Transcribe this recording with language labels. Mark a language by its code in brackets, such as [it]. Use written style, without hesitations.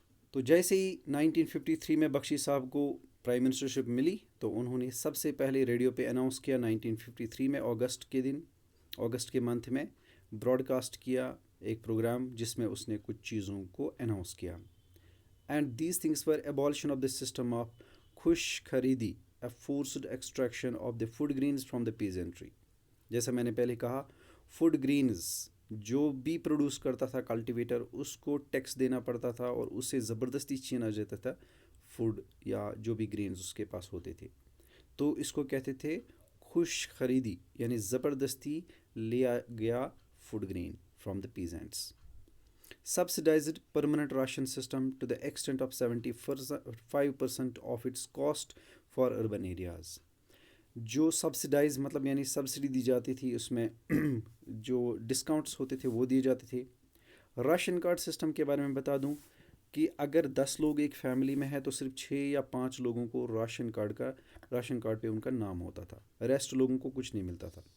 [ur] تو جیسے ہی 1953 میں بخشی صاحب کو پرائم منسٹرشپ ملی تو انہوں نے سب سے پہلے ریڈیو پہ اناؤنس کیا 1953 میں اگست کے منتھ میں براڈ کاسٹ کیا ایک پروگرام جس میں اس نے کچھ چیزوں کو اناؤنس کیا. [en] And these things were abolition of the system of خوش خریدی، a forced extraction of the food grains from the peasantry. [ur] جیسا میں نے پہلے کہا، فوڈ گرینز جو بھی پروڈیوس کرتا تھا کلٹیویٹر، اس کو ٹیکس دینا پڑتا تھا اور اسے زبردستی چھینا جاتا تھا فوڈ یا جو بھی گرینز اس کے پاس ہوتے تھے. تو اس کو کہتے تھے خوش خریدی، یعنی زبردستی لیا گیا [en] Food grain from the peasants. Subsidized permanent ration system to the extent of 75% of its cost for urban areas. [ur] جو سبسڈائز مطلب یعنی سبسڈی دی جاتی تھی، اس میں جو ڈسکاؤنٹس ہوتے تھے وہ دیے جاتے تھے. راشن کارڈ سسٹم کے بارے میں بتا دوں کہ اگر 10 لوگ ایک فیملی میں ہے تو صرف 6 یا 5 لوگوں کو راشن کارڈ پہ ان کا نام ہوتا تھا، ریسٹ لوگوں کو کچھ نہیں ملتا تھا.